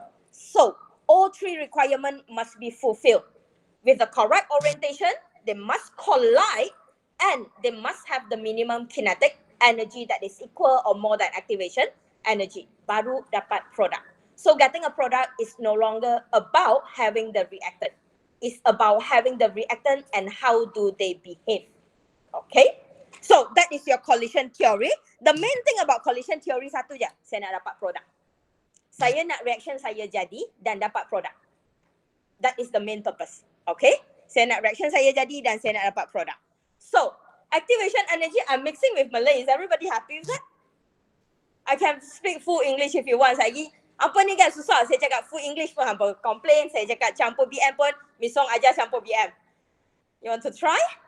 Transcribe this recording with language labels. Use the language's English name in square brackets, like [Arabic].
[English] So, all three requirements must be fulfilled. With the correct orientation, they must collide and they must have the minimum kinetic energy that is equal or more than activation energy. [Malay] Baru dapat product. [English] So getting a product is no longer about having the reactant. It's about having the reactant and how do they behave. Okay? So that is your collision theory. The main thing about collision theory [Malay] satu je, saya nak dapat produk. Saya nak reaction saya jadi dan dapat produk. [English] That is the main purpose. Okay? [Malay] Saya nak reaction saya jadi dan saya nak dapat produk. [English] So, activation energy, I'm mixing with Malay. Is everybody happy with that? I can speak full English if you want. [Malay] Lagi, apa ni kan susah. Saya cakap [English] full English [Malay] pun hampa complain. Saya cakap campur BM pun, Miss Song ajar campur BM. [English] You want to try?